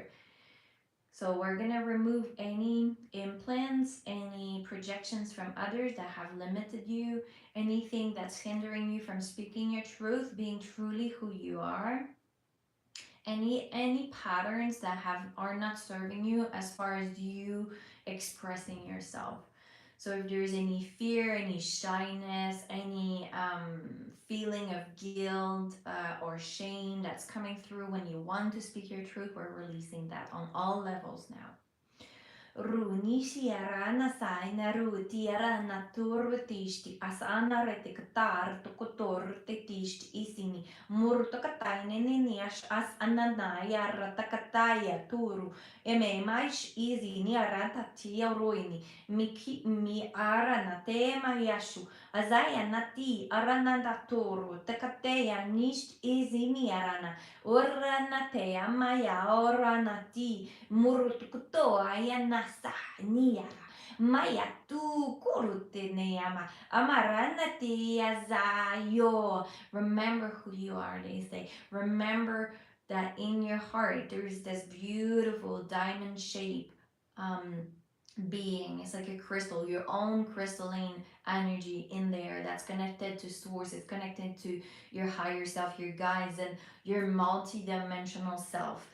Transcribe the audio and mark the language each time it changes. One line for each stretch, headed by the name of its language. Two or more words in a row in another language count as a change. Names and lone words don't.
English: So we're gonna remove any implants, any projections from others that have limited you, anything that's hindering you from speaking your truth, being truly who you are, any patterns that are not serving you as far as you expressing yourself. So if there's any fear, any shyness, any feeling of guilt or shame that's coming through when you want to speak your truth, we're releasing that on all levels now. Runisi arana saina ruti arana turvatisti asana retiktar tukutortitisti isini murtokataineni as ananaya ratakataya turu eme mais isini arata tia ruini mi arana tema yashu azaya nati arana turu takateya nist isini arana urana te amaya orana ti Murutukuto ayanasa niyara. Maya tu kurute neyama. Amaranati azayo. Remember who you are, they say. Remember that in your heart there's this beautiful diamond shape being. It's like a crystal, your own crystalline energy in there that's connected to source. It's connected to your higher self, your guides, and your multi-dimensional self.